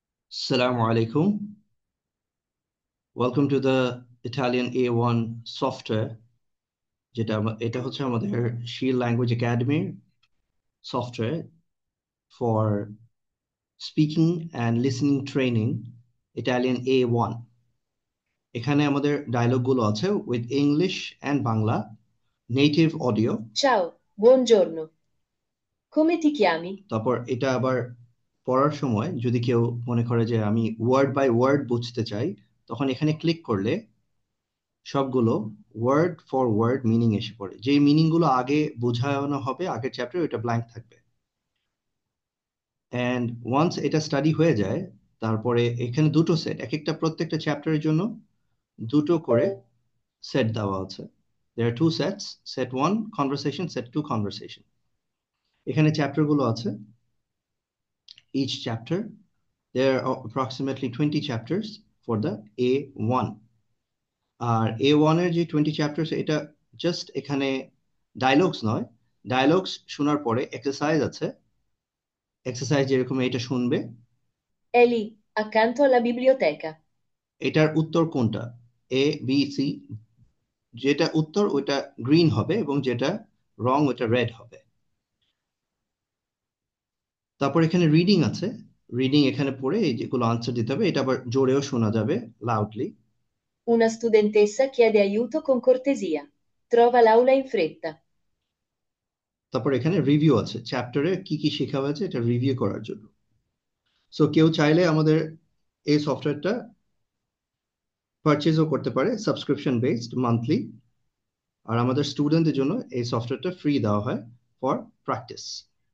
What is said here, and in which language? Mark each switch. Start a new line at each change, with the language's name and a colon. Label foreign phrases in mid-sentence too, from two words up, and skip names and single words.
Bangla: Assalamu alaikum.
English: Welcome to the Italian A1 software.
Bangla: এটা হচ্ছে আমাদের Shield Language Academy
English: software for speaking and listening training Italian A1.
Bangla: এখানে আমাদের ডায়লগ গুলো আছে
English: with English and Bangla native audio.
Italian: Ciao, buongiorno. Come ti chiami?
Bangla: তারপর এটা আবার পড়ার সময় যদি কেউ মনে করে যে আমি
English: word by word
Bangla: বুঝতে চাই তখন এখানে ক্লিক করলে সবগুলো
English: word for word meaning
Bangla: এসে পড়ে, যে মিনিং গুলো আগে বোঝানো হবে আগের চ্যাপ্টার ওটা ব্ল্যাঙ্ক থাকবে।
English: and once
Bangla: এটা স্টাডি হয়ে যায় তারপরে এখানে দুটো সেট, প্রত্যেকটা চ্যাপ্টারের জন্য দুটো করে সেট দেওয়া আছে।
English: there are two sets, set 1 conversation, set 2 conversation।
Bangla: এখানে চ্যাপ্টার গুলো আছে,
English: each chapter there are approximately 20 chapters for the A1।
Bangla: আর A1 এর যে 20 চ্যাপ্টার্স এটা জাস্ট এখানে ডায়লগস নয়, ডায়লগস শোনার পরে এক্সারসাইজ আছে। এক্সারসাইজ যেরকম এটা শুনবে,
Italian: È lì, accanto alla biblioteca.
Bangla: এটার উত্তর কোনটা, এ বি সি, যেটা উত্তর ওইটা গ্রিন হবে এবং যেটা রং ওইটা রেড হবে। তারপর এখানে রিডিং আছে, রিডিং এখানে পড়ে এই যেগুলো আনসার দিতে হবে, এটা আবার জোরেও শোনা যাবে লাউডলি।
Italian: Una studentessa chiede aiuto con cortesia. Trova l'aula in fretta.
Bangla: তারপর এখানে রিভিউ আছে, চ্যাপ্টারে কি কি শেখা হয়েছে এটা রিভিউ করার জন্য। সো কেউ চাইলে আমাদের এই সফটওয়্যারটা পারচেজও করতে পারে
English: subscription based monthly.
Bangla: আর আমাদের স্টুডেন্টদের জন্য এই সফটওয়্যারটা ফ্রি দেওয়া হয়
English: for practice.